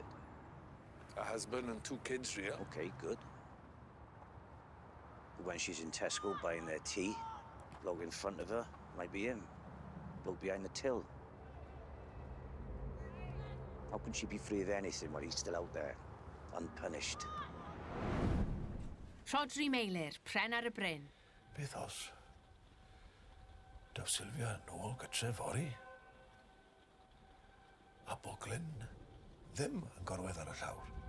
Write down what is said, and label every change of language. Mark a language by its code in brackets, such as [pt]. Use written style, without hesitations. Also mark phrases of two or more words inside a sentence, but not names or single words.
[en] A husband and 2 kids, real. Okay, good. When she's in Tesco buying their tea, bloke in front of her might be him, bloke behind the till. How can she be free of anything while he's still out there, unpunished? [cy] Rhodri Meilir, Pren ar y Bryn. Beth os? Daw Sylvia nôl gytre fori? A bo Glyn ddim yn gorwedd ar y llawr.